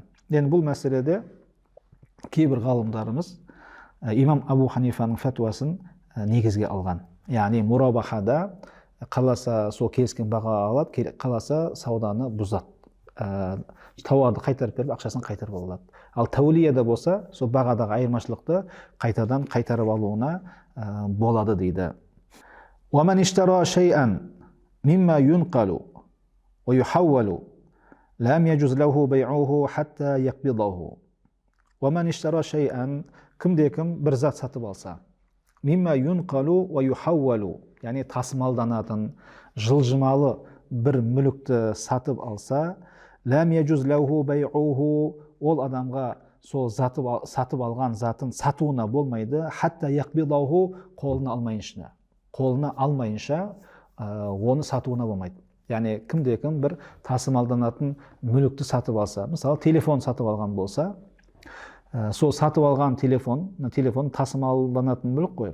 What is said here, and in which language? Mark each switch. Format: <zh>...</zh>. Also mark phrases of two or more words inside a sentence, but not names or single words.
<kk>Енді бұл мәселеде кейбір ғалымдарымыз имам Абу Ханифаның фәтуасын негізге алған. Яғни мурабахада қаласа сол келіскен баға алады, қаласа сауданы бұзады. Тауарды қайтарып беріп, ақшасын қайтарып алады. Ал тәулияда болса, сол бағадағы айырмашылықты қайтадан қайтарып алуына болады дейді.</kk> <ar>وَمَنْ اشْتَرَى شَيْئًا مِمَّا يُنْقَلُ وَيُحَوَّلُ لَمْ يَجُزْ لَهُ بَيْعُهُ حَتَّى يَقْبِضَهُ. وَمَنْ اشْتَرَى شَيْئًا,</ar> <kk>кімде-кім бір зат сатып алса,</kk> <ar>مما ينقل ويحول,</ar> <kk>яғни тасымалданатын жылжымалы бір мүлікті сатып алса,</kk> <ar>لم يجز له بيعه,</ar> <kk>ол адамға сол сатып алған затын сатуына болмайды,</kk> <ar>حتى يقبضه,</ar> <kk>қолына алмайынша оны сатуына болмайды. Яғни кімде-кім бір тасымалданатын мүлікті сатып алса, мысалы телефон сатып алған болса, сол сатып алған телефон тасымалданатын мүлік қой.</kk>